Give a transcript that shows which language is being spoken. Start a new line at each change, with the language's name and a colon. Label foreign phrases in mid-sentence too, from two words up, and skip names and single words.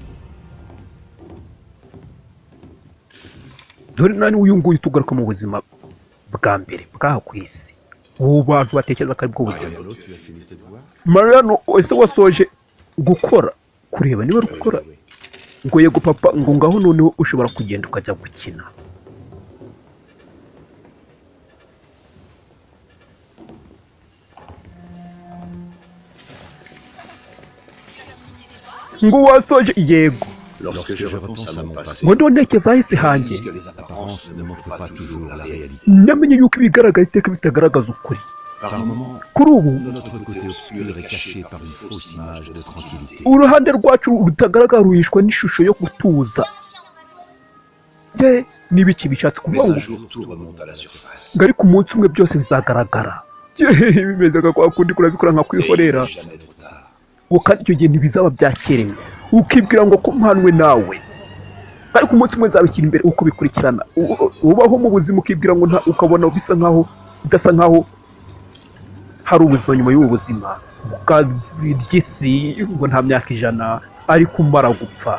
Kinyarwanda: Dore nani uyu nguyu tugaruka mu buzima bwa mbere bwaha ku isi ubu bantu batekereza ko ari bwo buzima.
French: Mariano, tu as fini tes devoirs?
Kinyarwanda: Mariano ese wasoje gukora kureba niba uri gukora? Ngo yego papa, ngo ngaho noneho ushobora kugenda ukajya gukina. Ngo wasoje yego.
French: Lorsque je repense à mon passé,
Kinyarwanda: Ngo ndonekeza ahise je hanjye
French: réalise que les apparences ne montrent pas toujours la réalité.
Kinyarwanda: namenye yuko ibigaragara iteka bitagaragaza ukuri.
French: Par moments,
Kinyarwanda: Kuri ubu
French: notre côté obscur est caché par une fausse image de tranquillité.
Kinyarwanda: uruhande rwacu rutagaragara ruhishwa n'ishusho yo gutuza. Ye n'ibiki bishatse kuvuga Mais ngo
French: un jour, tout remonte à la surface.
Kinyarwanda: ngo ariko umunsi umwe byose bizagaragara. Ye, bimeze nka kwa kundi kurabikora nka
French: Et il
Kinyarwanda: kwihorera.
French: n'est jamais trop tard.
Kinyarwanda: Ngo kandi icyo gihe ntibizaba byakerewe ukibwira ngo ko mpanwe nawe, ariko umunsi umwe nzabishyira imbere uko bikurikirana. Ubaho mu buzima ukibwira ngo ukabona bisa nkaho udasa nkaho hari ubuzima nyuma y'ubu buzima, ukabirya isi ngo nta myaka 100 ariko umara gupfa.